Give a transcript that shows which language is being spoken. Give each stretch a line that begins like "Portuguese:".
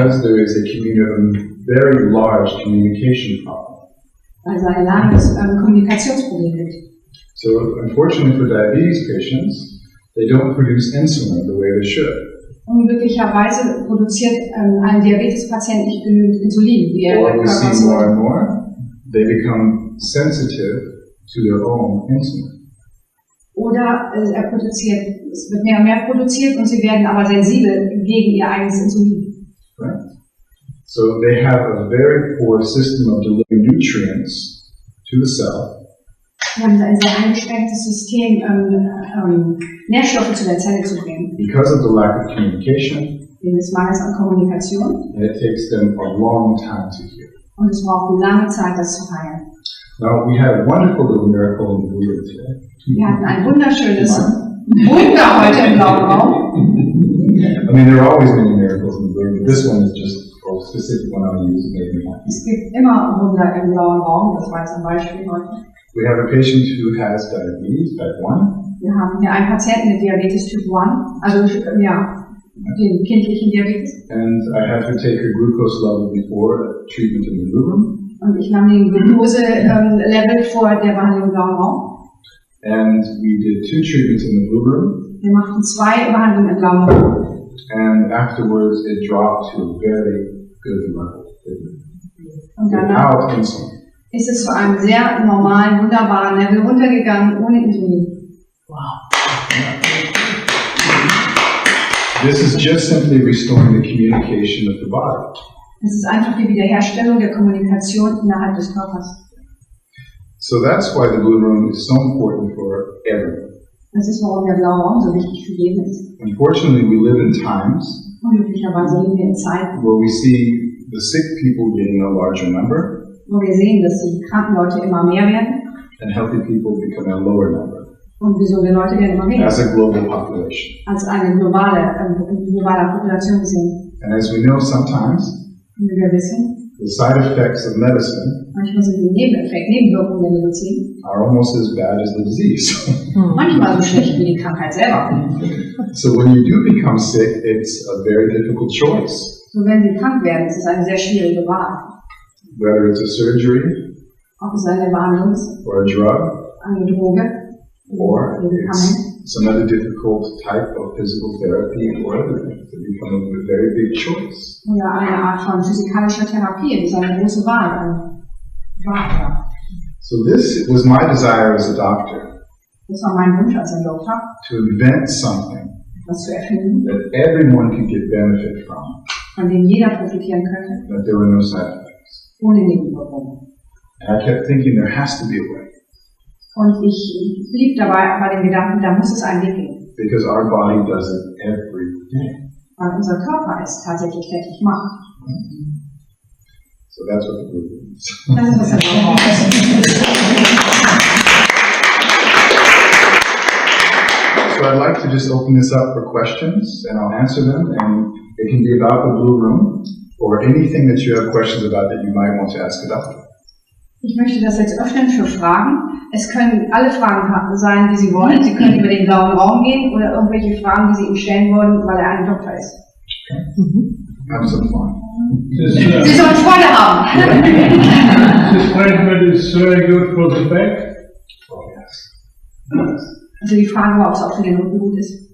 English: because there is a very large communication problem.
German: Weil es ein langes Kommunikationsproblem gibt.
English: So unfortunately for diabetes patients, they don't produce insulin the way they should.
German: Unglücklicherweise produziert ein Diabetespatient nicht genügend Insulin, wie er
English: Or we
German: Körper
English: see more
German: soll.
English: and more, they become sensitive to their own insulin.
German: Oder es wird mehr und mehr produziert und sie werden aber sensibel gegen ihr eigenes Insulin.
English: Right? So they have a very poor system of delivering nutrients to the cell.
German: Sie haben ein sehr eingeschränktes System, Nährstoffe zu der Zelle zu bringen.
English: Because of the lack of communication,
German: Wegen des Mangels an Kommunikation.
English: and it takes them a long time to heal.
German: Und es braucht lange Zeit, das zu heilen.
English: Now we had a wonderful little miracle in the BluRoom today.
German: Wir hatten ein wunderschönes Wunder heute im blauen Raum.
English: I mean, there are always many miracles in the BluRoom, but this one is just a specific one I use. Made me happy.
German: Es gibt immer Wunder im blauen Raum, das war jetzt ein Beispiel heute.
English: We have a patient who has diabetes, type 1.
German: Wir haben hier einen Patienten mit Diabetes Typ 1, also den kindlichen Diabetes.
English: And I had to take her glucose level before treatment in the BluRoom.
German: Und ich nahm den Glucose-Level vor der Behandlung im blauen Raum.
English: And we did 2 treatments in the BluRoom.
German: Wir machten 2 Behandlungen im blauen Raum.
English: And afterwards it dropped to a very good level.
German: Und danach
English: Without insulin.
German: ist es zu einem sehr normalen, wunderbaren Level runtergegangen, ohne Insulin.
English: This is just simply restoring the communication of the body.
German: Es ist einfach die Wiederherstellung der Kommunikation innerhalb des Körpers.
English: So that's why the BluRoom is so important for everyone.
German: Das ist, warum der blaue Raum so wichtig für jeden ist.
English: Unfortunately, we live in times
German: Unglücklicherweise leben wir in Zeiten,
English: where we see the sick people getting a larger number
German: wo wir sehen, dass die kranken Leute immer mehr werden
English: and healthy people becoming a lower number
German: und gesunde Leute werden immer weniger.
English: as a global population.
German: Als eine globale Population gesehen.
English: And as we know, sometimes
German: Wie wir wissen,
English: the side effects of medicine
German: manchmal sind die Nebenwirkungen der Medizin
English: are almost as bad as the disease.
German: manchmal so schlecht wie die Krankheit selber.
English: So when you do become sick, it's a very difficult choice.
German: So wenn sie krank werden, ist es eine sehr schwierige Wahl.
English: Whether it's a surgery,
German: Ob es eine Behandlung ist,
English: or a drug,
German: eine Droge,
English: or
German: ein Medikament
English: it's some other difficult type of physical therapy or other things. It becomes a very big choice.
German: oder eine Art von physikalischer Therapie. Das ist eine große Wahl. Ja.
English: So this was my desire as a doctor,
German: Das war mein Wunsch als ein Doktor,
English: to invent something
German: das zu erfinden,
English: that everyone could get benefit from,
German: von dem jeder profitieren könnte,
English: that there were no side effects.
German: ohne Nebenwirkungen.
English: And I kept thinking there has to be a way,
German: Und ich blieb dabei bei dem Gedanken, da muss es einen Weg geben.
English: because our body does it every day.
German: Weil unser Körper es tatsächlich täglich macht.
English: So that's what the BluRoom is.
German: Das ist, was der Blaue Raum ist.
English: So I'd like to just open this up for questions, and I'll answer them, and it can be about the BluRoom, or anything that you have questions about that you might want to ask a doctor.
German: Ich möchte das jetzt öffnen für Fragen. Es können alle Fragen sein, die Sie wollen. Sie können über den blauen Raum gehen oder irgendwelche Fragen, die Sie ihm stellen wollen, weil er ein Doktor ist.
English: Have some fun.
German: Sie sollen Freude haben.
English: This treatment is very good for the back. Oh, yes.
German: Also die Frage war, ob es auch für den Rücken gut ist.